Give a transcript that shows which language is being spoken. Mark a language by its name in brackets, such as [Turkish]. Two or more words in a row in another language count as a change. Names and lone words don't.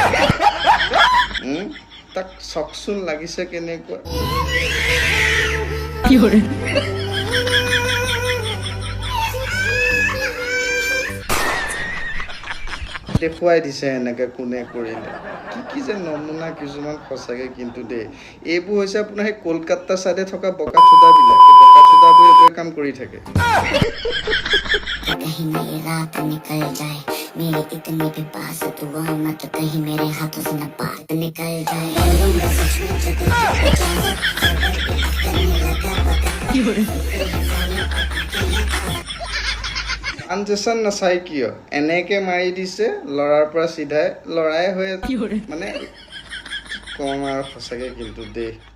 [Assamese] তাক চকচোন লাগিছে কেনেকুৱা দেখুৱাই দিছে এনেকৈ কোনে কৰিলে কি যে নমুনা কিছুমান সঁচাকৈ কিন্তু দেই এইবোৰ হৈছে আপোনাৰ সেই কলকাতা ছাইডে থকা বকাচোদাবিলাক এই বকাচোদাবোৰ এইবোৰে কাম কৰি থাকে [Hindi] कहीं मेरी रात निकल जाए मेरी इतनी भी पास दुआ मत कहीं मेरे हाथों से न बात निकल जाए [Assamese] ট্ৰানজেকশ্যন নাচাই কিয় এনেকৈ মাৰি দিছে ল'ৰাৰ পৰা চিধাই ল'ৰাই হৈ মানে কম আৰু সঁচাকৈ কিন্তু দেই